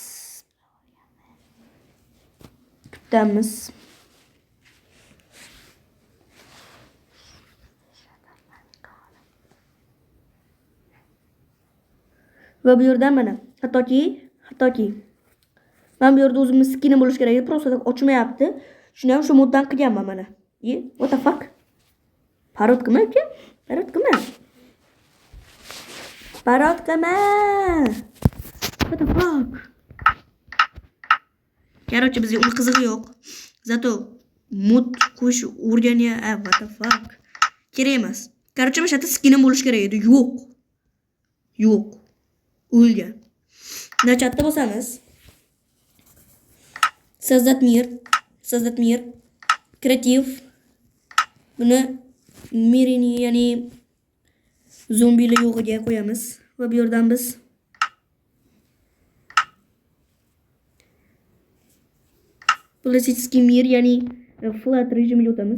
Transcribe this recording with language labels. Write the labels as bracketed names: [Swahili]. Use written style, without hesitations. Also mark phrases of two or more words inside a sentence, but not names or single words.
[Uzbek] Va bu yerdan mana hattoki men bu yerda o'zimni skinim bo'lish kerak edi, просто ochmayapti. Shuni ham shu moddan qilganman mana. [English] What the fuck? [Uzbek] Parotkami aka? Parotkami? [English] What the fuck? [Uzbek] Короче, bizga uni qizig'i yo'q. Zato mod qo'yish [English] what the fuck. [Uzbek] Kerak emas. Короче, mana shu yerda skinim bo'lish kerak edi. Yo'q. Yo'q. O'lgan. Nachatda bo'lsamiz. [Russian] Создать мир. [Uzbek] Kreativ. Buni mirini, ya'ni zombilar yo'g'iga qo'yamiz va bu yerdan biz Plastik mir, ya'ni flat rejimiga o'tamiz.